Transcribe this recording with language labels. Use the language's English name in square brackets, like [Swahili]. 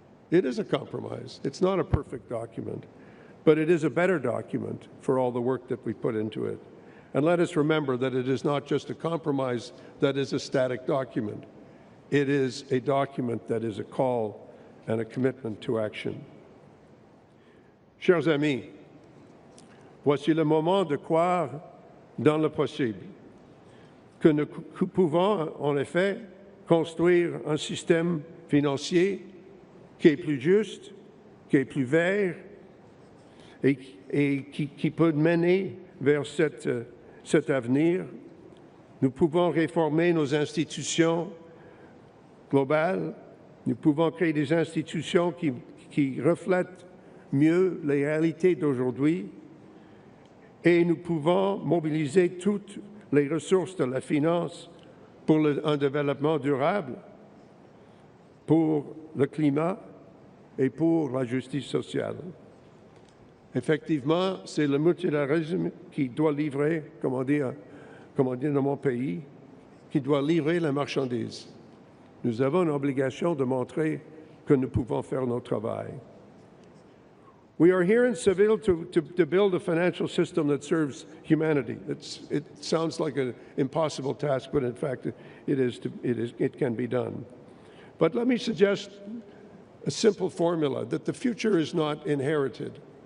[English] It is a compromise. It's not a perfect document, but it is a better document for all the work that we put into it. And let us remember that it is not just a compromise that is a static document. It is a document that is a call and a commitment to action. [French] Chers amis, voici le moment de croire dans le possible, que nous pouvons en effet construire un système financier qui est plus juste, qui est plus vert et qui peut mener vers cet avenir. Nous pouvons réformer nos institutions globales, nous pouvons créer des institutions qui reflètent mieux les réalités d'aujourd'hui et nous pouvons mobiliser toutes les ressources de la finance pour un développement durable, pour le climat et pour la justice sociale. Effectivement, c'est le multilatéralisme qui doit livrer, comme on dit dans mon pays, qui doit livrer la marchandise. Nous avons une obligation de montrer que nous pouvons faire notre travail. [English] We are here in Seville to build a financial system that serves humanity. It sounds like an impossible task, but in fact, it can be done. But let me suggest a simple formula that the future is not inherited.